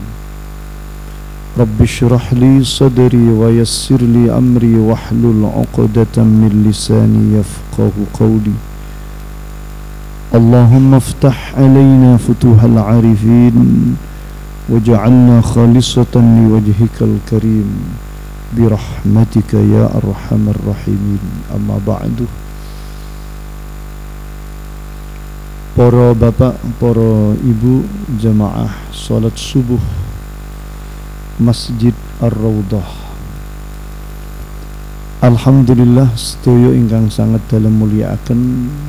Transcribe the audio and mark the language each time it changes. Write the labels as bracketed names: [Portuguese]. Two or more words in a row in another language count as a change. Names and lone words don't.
[Arabic] رب اشرح لي صدري ويسر لي أمري واحلل عقدة من لساني يفقه قولي. اللهم افتح علينا فتوح العارفين واجعلنا خالصة لوجهك الكريم برحمتك يا أرحم الراحمين. أما بعد. [Indonesian] Para bapak, para ibu, jamaah salat subuh Masjid Ar-Raudhah. [Javanese] Alhamdulillah sedaya ingkang sangat dalem mulyakaken.